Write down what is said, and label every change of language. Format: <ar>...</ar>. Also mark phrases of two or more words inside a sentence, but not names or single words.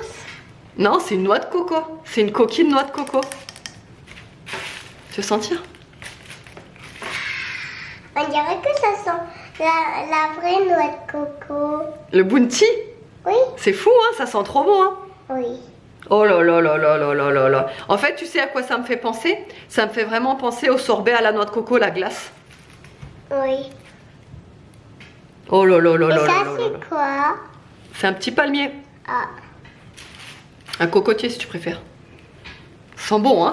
<fr>Non, c'est une noix de coco. C'est une coquille de noix de coco. Tu veux sentir? On dirait que ça sent la vraie noix de coco. Le Bounty? Oui. C'est fou, hein? Ça sent trop bon, hein? Oui. Oh là là là là là là là là. En fait, tu sais à quoi ça me fait penser? Ça me fait vraiment penser au sorbet à la noix de coco, la glace. Oui. Oh là là là là Et là ça, là là. c'est quoi? C'est un petit palmier. Ah. Un cocotier si tu préfères. Ça sent bon, hein?</fr>